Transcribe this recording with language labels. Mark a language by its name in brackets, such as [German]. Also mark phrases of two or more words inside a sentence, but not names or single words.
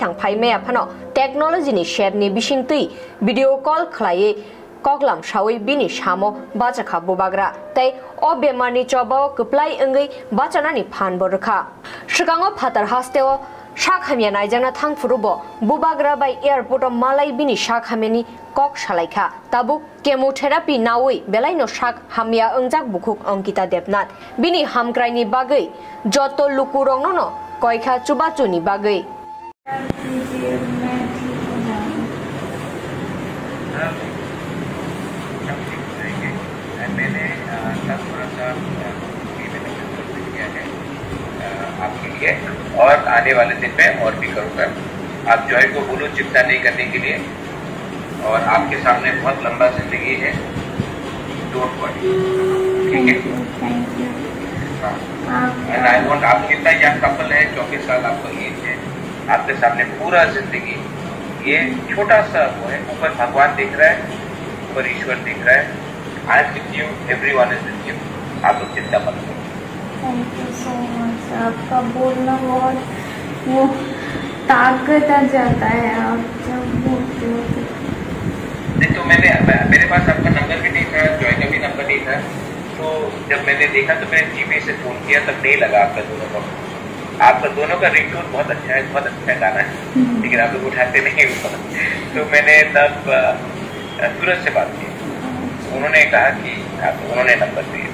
[Kok Borok] thang phaime aphano technology ni share ni bisingtui video call khlai koklam shawi bini shamo bachakha bubagra tai o bemar ni choba kuplai angai bachana ni phan borkha shikango phatar hasteo shak hamiana jangna thang furubo bubagra bai airport of malai bini shak hamiani kok shalaikha tabu chemotherapy nawi belaino shak hamia angjak bukuk Onkita Debnath bini hamkraini bagai joto lukurong no koikha chubachuni bagai [Hindi] आपके लिए और आने वाले दिन में और भी करूँगा आप जॉय को बोलो चिंता नहीं करने के लिए और आपके सामने बहुत लंबा जिंदगी है [English] don't worry [Hindi] ठीक है [English] and I want [Hindi] आप कितना यंग कपल है 24 साल आपको एज है आपके सामने पूरा जिंदगी ये छोटा सा वो है ऊपर भगवान दिख रहा है ऊपर ईश्वर दिख रहा है [English] I am with you everyone is with you [Hindi] आप लोग चिंता मत करो [English] thank you so much [Hindi] आपका बोलना बहुत वो ताकत आ जाता है आप जब बोलते हो नहीं तो मेरे पास आपका नंबर भी नहीं था जॉय का भी नंबर नहीं था तो जब मैंने देखा तो मैंने जीपी से फोन किया तब नहीं लगा आपका दोनों का रिंगटोन बहुत अच्छा है बहुत अच्छा गाना है लेकिन आप लोग उठाते नहीं तो मैंने तब सूरज से बात की उन्होंने कहा कि उन्होंने नंबर दिया